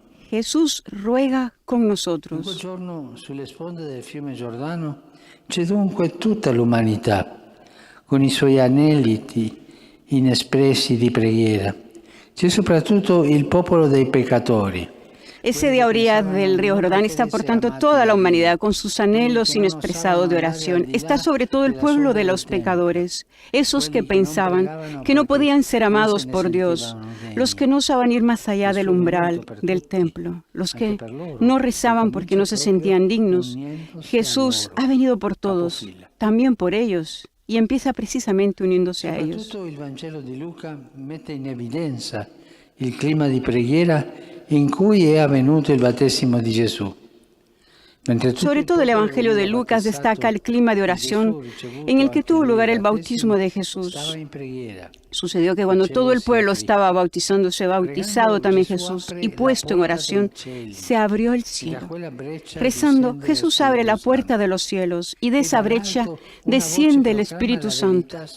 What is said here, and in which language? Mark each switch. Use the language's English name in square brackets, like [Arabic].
[Spanish] Jesús ruega con nosotros. [Italian] Un giorno sulle sponde del fiume Giordano c'è dunque tutta l'umanità, con i suoi aneliti inespressi di preghiera. C'è soprattutto il popolo dei peccatori. [Spanish] Ese día a orillas del río Jordán está, por tanto, toda la humanidad con sus anhelos inexpresados de oración. Está sobre todo el pueblo de los pecadores, esos que pensaban que no podían ser amados por Dios, los que no osaban ir más allá del umbral del templo, los que no rezaban porque no se sentían dignos. Jesús ha venido por todos, también por ellos, y empieza precisamente uniéndose a ellos. [Italian] Soprattutto il Vangelo di Luca mette in evidenza il clima di preghiera in cui è avvenuto il battesimo di Gesù. [Spanish] Sobre todo el Evangelio de Lucas destaca el clima de oración en el que tuvo lugar el bautismo de Jesús. Sucedió que cuando todo el pueblo estaba bautizándose, bautizado también Jesús, y puesto en oración, se abrió el cielo. Rezando, Jesús abre la puerta de los cielos, y de esa brecha desciende el Espíritu Santo.